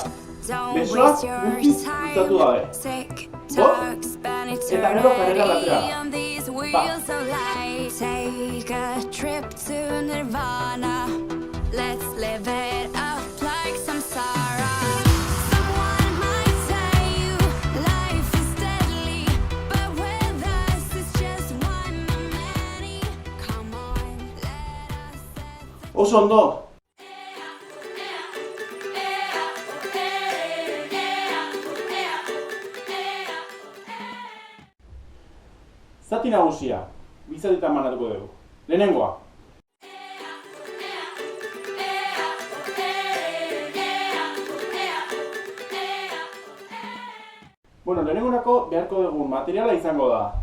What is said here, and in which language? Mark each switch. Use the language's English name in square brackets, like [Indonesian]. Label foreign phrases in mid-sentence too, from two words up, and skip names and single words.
[Basque] Besoak guztiz gustatu gabe. Eta gero karrera batera. [English] Take a trip to Nirvana. Let's live it up like samsara. Someone might tell you life is deadly, but with us it's just one of many. Come on, let us set [Basque] Oso ondo. Zati nagusia, bizatitan banatuko dugu. Lehenengoa. Bueno, lehenengorako beharko dugun materiala izango da.